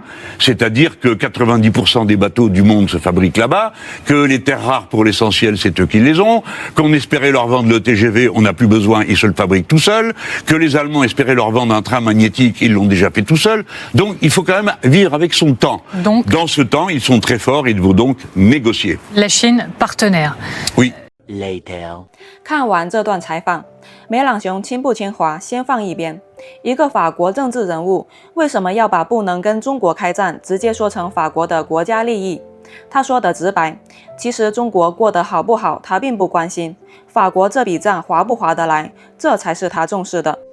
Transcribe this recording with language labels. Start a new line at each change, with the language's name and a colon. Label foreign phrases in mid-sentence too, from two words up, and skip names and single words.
French: C'est-à-dire que 90% des bateaux du monde se fabriquent là-bas, que les terres rares, pour l'essentiel, c'est eux qui les ont, qu'on espérait leur vendre le TGV, on n'a plus besoin, ils se le fabriquent tout seuls, que les Allemands espéraient leur vendre un train magnétique, ils l'ont déjà fait tout seuls. Donc, il faut quand même vivre avec son temps. Donc, dans ce temps, ils sont très forts, il faut donc négocier. La Chine, partenaire. Oui. Later.
Chinese: 看完这段采访，梅朗雄亲不亲华先放一边。一个法国政治人物为什么要把不能跟中国开战直接说成法国的国家利益？他说的直白，其实中国过得好不好他并不关心，法国这笔账划不划得来，这才是他重视的。